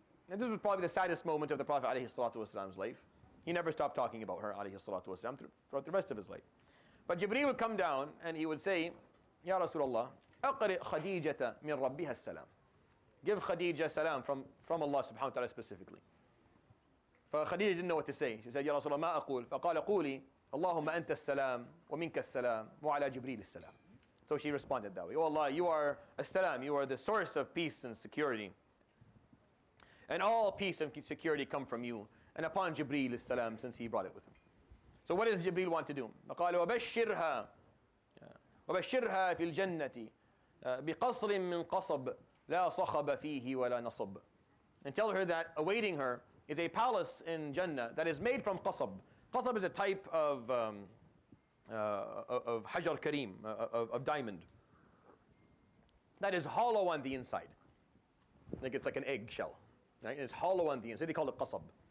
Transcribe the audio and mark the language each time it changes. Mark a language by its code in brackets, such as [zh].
[en] And this was probably the saddest moment of the Prophet ﷺ's life. He never stopped talking about her ﷺ throughout the rest of his life. But Jibreel would come down and he would say, Ya Rasulullah, [ar] أقرئ خديجة من ربها السلام. [en] Give Khadija salam from Allah subhanahu wa ta'ala specifically. فخديجة didn't know what to say. She said, Ya Rasulullah, [ar] ما أقول. فقال قولي اللهم أنت السلام ومنك السلام وعلى جبريل السلام. [en] So she responded that way. Oh Allah, you are as-salam, you are the source of peace and security. And all peace and security come from you. And upon Jibreel as-salam, since he brought it with him. So what does Jibreel want to do? [ar] فقال وبشرها وبشرها في الجنة بقصر من قصب لا صخب فيه ولا نصب. [en] And tell her that awaiting her is a palace in Jannah that is made from qasab. Qasab is a type of hajar kareem, of diamond, that is hollow on the inside. Like it's like an egg shell. Right? It's hollow on the inside. They call it qasab.